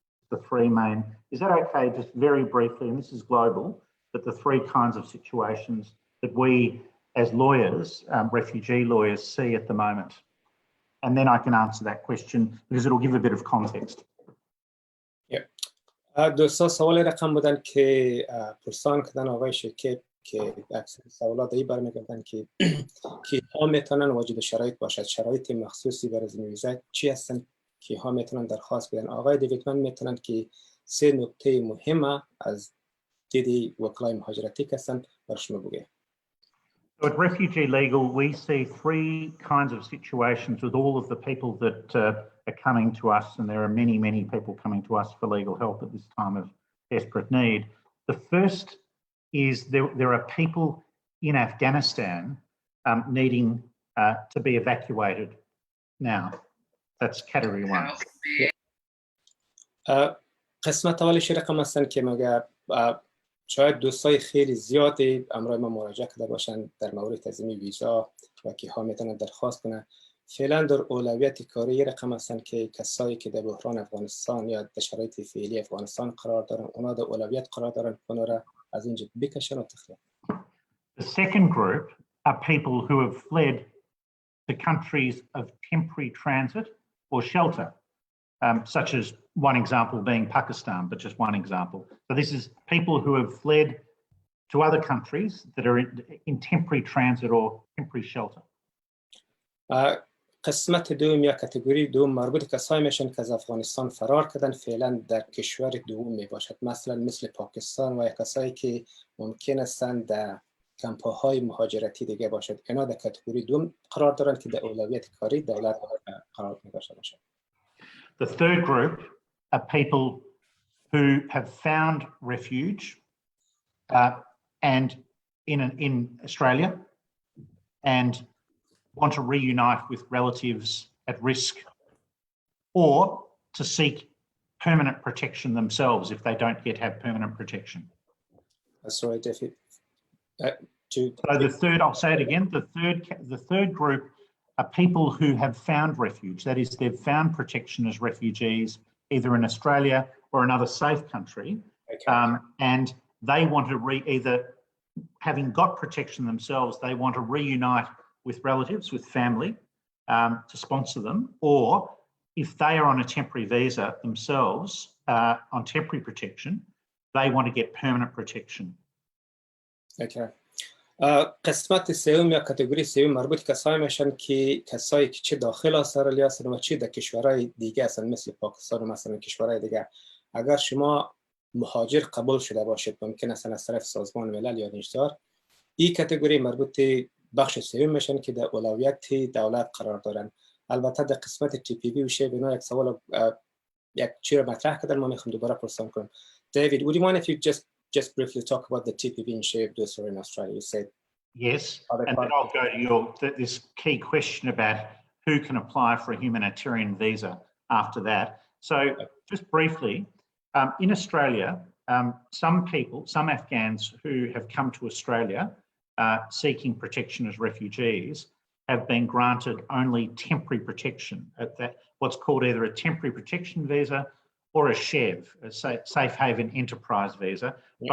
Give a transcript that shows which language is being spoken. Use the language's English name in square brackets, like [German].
[English] The three main, is that okay, just very briefly, and this is global, but the three kinds of situations that we as lawyers, refugee lawyers, see at the moment? And then I can answer that question because it'll give a bit of context. [Persian] دوستا سوال رقم بودن که پرسان کردن آقای شکیب که اکثر سوالات ای برمیگردن که کیها میتونن واجد شرایط باشد، شرایط مخصوصی برای ویزا چی هستن، کیها میتونن درخواست بدن. آقای دیوید من میتونن که سه نکته مهمه از دید وکلای مهاجرتی که هستن بر شما بگه. [English] So at Refugee Legal, we see three kinds of situations with all of the people that are coming to us, and there are many, many people coming to us for legal help at this time of desperate need. The first is there are people in Afghanistan needing to be evacuated now. That's category one. [Persian] قسمت اولش رقم هستن که مگه شاید دوستای خیلی زیادی امروز ما مراجعه کرده باشند در مورد تنظیم ویزا و کیها میتونن درخواست کنن. فعلا در اولویت کاری رقم هستن که کسایی که در بحران افغانستان یا در شرایط فعلی افغانستان قرار دارن اونا در اولویت قرار دارن اونا را از اینجا بکشن و تخلیه. [English] The second group are people who have fled to countries of temporary transit or shelter, such as one example being Pakistan, but just one example. So this is people who have fled to other countries that are in temporary transit or temporary shelter. [Persian] قسمت دوم یا کاتگوری دوم مربوط کسایی میشن که از افغانستان فرار کردن فعلا در کشور دوم می باشد، مثلا مثل پاکستان و کسایی که ممکن هستند در کمپ‌های مهاجرتی دیگه باشد. اینا در کاتگوری دوم قرار دارن که در اولویت کاری دولت قرار می‌داشته باشد. [English] The third group are people who have found refuge and in Australia and want to reunite with relatives at risk or to seek permanent protection themselves if they don't yet have permanent protection. That's right, David. So the third, I'll say it again, the third group are people who have found refuge. That is, they've found protection as refugees, either in Australia or another safe country. Okay. And they want to either having got protection themselves, they want to reunite with relatives, with family, to sponsor them, or if they are on a temporary visa themselves, on temporary protection, they want to get permanent protection. Okay. [Persian] قسمت سوم یا کاتگوری سوم مربوط کسایی میشن که کسایی که چه داخل استرالیا هستن و چه در کشورهای دیگه هستن مثل پاکستان و مثلا کشورهای دیگه. اگر شما مهاجر قبول شده باشید ممکن است از طرف سازمان ملل یا نشدار این کاتگوری مربوط بخش سوم میشن که در اولویت دولت قرار دارن. البته در قسمت تی پی وی و شیب اینا یک سوال یک چیز رو مطرح کردن ما میخوام دوباره پرسان کنم. [English] David, would you mind if you just briefly talk about the TPV and shape those in Australia? You said yes, and then I'll go to this key question about who can apply for a humanitarian visa after that. So just briefly, in Australia, some Afghans who have come to Australia seeking protection as refugees have been granted only temporary protection at that what's called either a temporary protection visa or a SHEV, a Safe Haven Enterprise visa. Yeah.